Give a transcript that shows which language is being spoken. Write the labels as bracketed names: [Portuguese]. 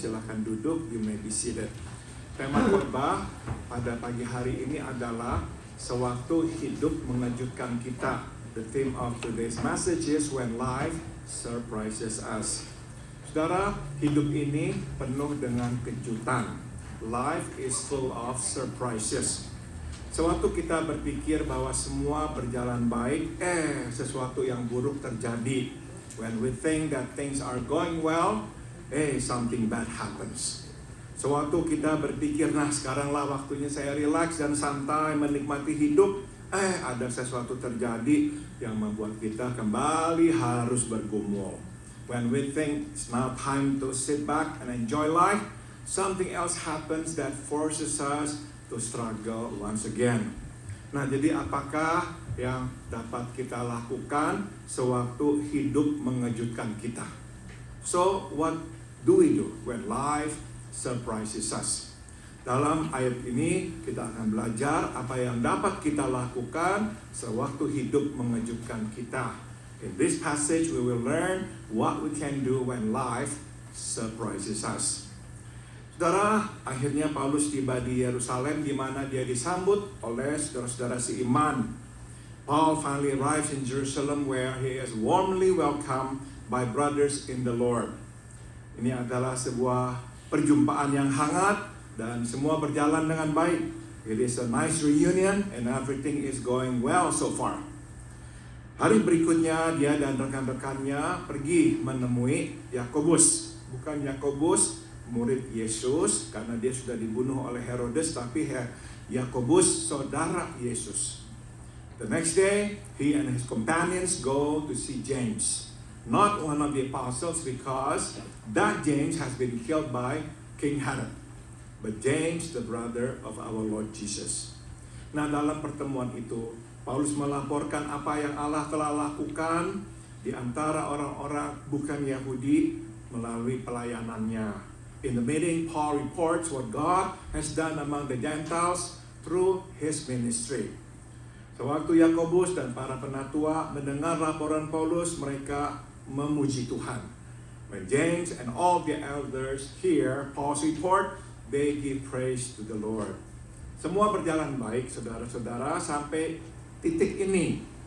[Indonesian] Silakan duduk, [English] you may be seated. [Indonesian] Tema khotbah pada pagi hari ini adalah sewaktu hidup mengejutkan kita. [English] The theme of today's message is when life surprises us. [Indonesian] Saudara, hidup ini penuh dengan kejutan. [English] Life is full of surprises. [Indonesian] Sewaktu kita berpikir bahwa semua berjalan baik, sesuatu yang buruk terjadi. [English] When we think that things are going well, something bad happens. [Indonesian] Sewaktu kita berpikir, nah sekaranglah waktunya saya relax dan santai menikmati hidup, ada sesuatu terjadi yang membuat kita kembali harus bergumul. [English] When we think it's now time to sit back and enjoy life, something else happens that forces us to struggle once again. [Indonesian] Nah, jadi apakah yang dapat kita lakukan sewaktu hidup mengejutkan kita? [English] So, what do we do when life surprises us? [Indonesian] Dalam ayat ini kita akan belajar apa yang dapat kita lakukan sewaktu hidup mengejutkan kita. [English] In this passage we will learn what we can do when life surprises us. [Indonesian] Saudara, akhirnya Paulus tiba di Yerusalem di mana dia disambut oleh saudara-saudara seiman. [English] Paul finally arrives in Jerusalem where he is warmly welcomed by brothers in the Lord. [Indonesian] Ini adalah sebuah perjumpaan yang hangat dan semua berjalan dengan baik. [English] It is a nice reunion and everything is going well so far. [Indonesian] Hari berikutnya dia dan rekan-rekannya pergi menemui Yakobus. Bukan Yakobus murid Yesus karena dia sudah dibunuh oleh Herodes, tapi Yakobus saudara Yesus. [English] The next day, he and his companions go to see James, not one of the apostles because that James has been killed by King Herod, but James, the brother of our Lord Jesus. [Indonesian] Nah, dalam pertemuan itu, Paulus melaporkan apa yang Allah telah lakukan di antara orang-orang bukan Yahudi melalui pelayanannya. [English] In the meeting, Paul reports what God has done among the Gentiles through his ministry. [Indonesian] Sewaktu Yakobus dan para penatua mendengar laporan Paulus, mereka memuji Tuhan. [English] When James and all the elders hear Paul's report, they give praise to the Lord. [Indonesian] Semua berjalan baik, saudara-saudara, sampai titik ini.